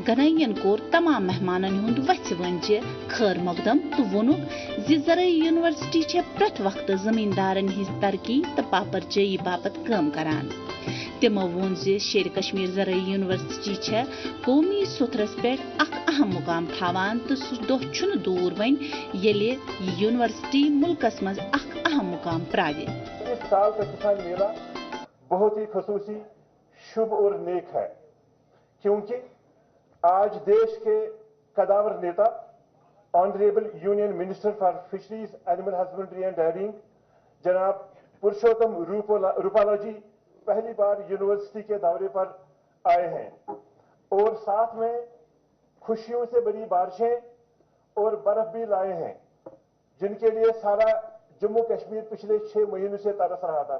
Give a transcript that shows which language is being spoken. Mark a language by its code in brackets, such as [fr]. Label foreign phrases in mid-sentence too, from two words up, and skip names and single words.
[ks] गनैयन कोर तमाम मेहमानन हुंद वच वंजे खैर मकदम तो वोनुक जि ज़राई यूनिवर्सिटी छे प्रत वक्त जमींदारन हिज तरक्की तो पापरचयी बापत काम करान। तिमो वोन जे शेर कश्मीर ज़राई यूनिवर्सिटी छे कौमी सुथरस पे अख अहम मुकाम थावान तो सु दोह छुन दूर वन येले यूनिवर्सिटी मुल्कस मज अख अहम मुकाम प्रावे। [hi] इस साल का किसान मेला बहुत ही खसूसी शुभ और नेक है, क्योंकि आज देश के कदावर नेता [en] honorable union minister for fisheries animal husbandry and dairying [hi] जनाब पुरुषोत्तम रूपाला जी पहली बार यूनिवर्सिटी के दौरे पर आए हैं और साथ में खुशियों से बड़ी बारिशें और बर्फ भी लाए हैं, जिनके लिए सारा जम्मू कश्मीर पिछले 6 महीनों से तरस रहा था।